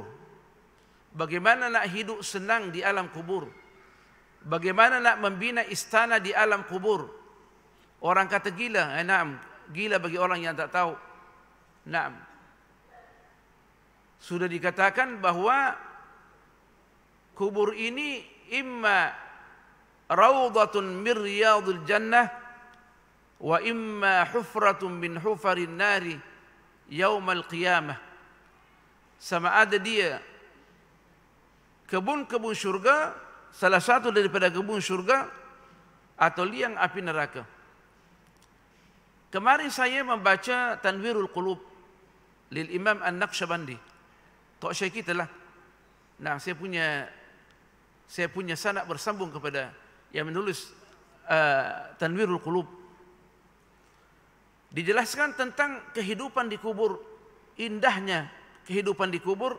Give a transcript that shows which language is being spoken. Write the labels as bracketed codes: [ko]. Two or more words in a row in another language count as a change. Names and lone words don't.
[ms] Bagaimana nak hidup senang di alam kubur? Bagaimana nak membina istana di alam kubur? Orang kata gila, naam, gila bagi orang yang tak tahu. Naam. Sudah dikatakan bahawa kubur ini [ar] إما روضة من رياض الجنة وإما حفرة من حفر النار يوم القيامة. [ms] Sama ada dia kebun-kebun syurga, salah satu daripada kebun syurga, atau liang api neraka. Kemarin saya membaca Tanwirul Qulub lil Imam An-Naqsyabandi. Tok Syekh kita lah. Nah, saya punya sanak bersambung kepada yang menulis Tanwirul Qulub. Dijelaskan tentang kehidupan di kubur, indahnya kehidupan di kubur.